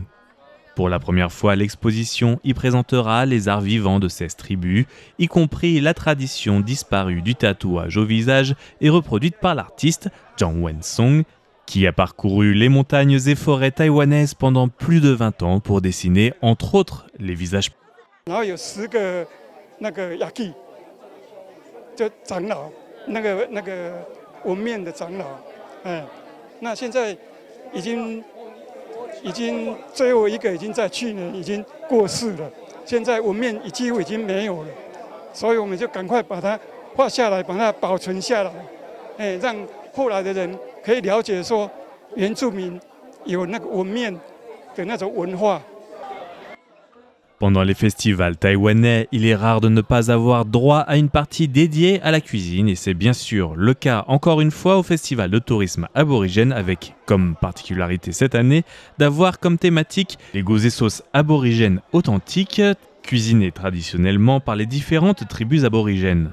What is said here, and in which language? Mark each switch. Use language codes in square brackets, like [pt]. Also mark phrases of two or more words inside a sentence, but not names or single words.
[fr] Pour la première fois, l'exposition y présentera les arts vivants de 16 tribus, y compris la tradition disparue du tatouage au visage et reproduite par l'artiste Zhang Wensong, qui a parcouru les montagnes et forêts taïwanaises pendant plus de 20 ans pour dessiner, entre autres, les visages. [zh] 就长老，那个纹面的长老，那现在已经最后一个已经在去年已经过世了，现在纹面几乎已经没有了，所以我们就赶快把它画下来，把它保存下来，让后来的人可以了解说原住民有那个纹面的那种文化。 [fr] Pendant les festivals taïwanais, il est rare de ne pas avoir droit à une partie dédiée à la cuisine et c'est bien sûr le cas encore une fois au festival de tourisme aborigène avec comme particularité cette année d'avoir comme thématique les goûts et sauces aborigènes authentiques cuisinés traditionnellement par les différentes tribus aborigènes.